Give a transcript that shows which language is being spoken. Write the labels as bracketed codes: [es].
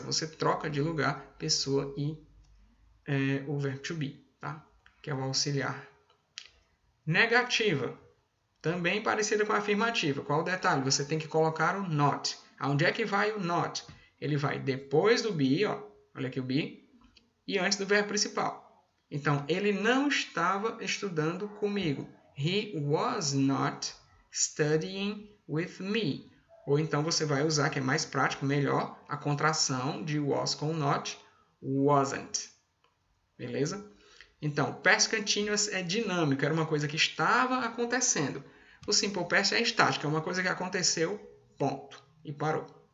[pt] Você troca de lugar pessoa e o verbo to be, tá? Que é o auxiliar. Negativa. Também parecida com a afirmativa. Qual o detalhe? Você tem que colocar o not. Aonde é que vai o not? Ele vai depois do be, ó, olha aqui o be, e antes do verbo principal. Então, ele não estava estudando comigo. [en] He was not studying with me. [pt] Ou então você vai usar, que é mais prático, melhor, a contração de was com not, wasn't. Beleza? Então, past continuous é dinâmico, era uma coisa que estava acontecendo. O simple past é estático, é uma coisa que aconteceu, ponto, e parou.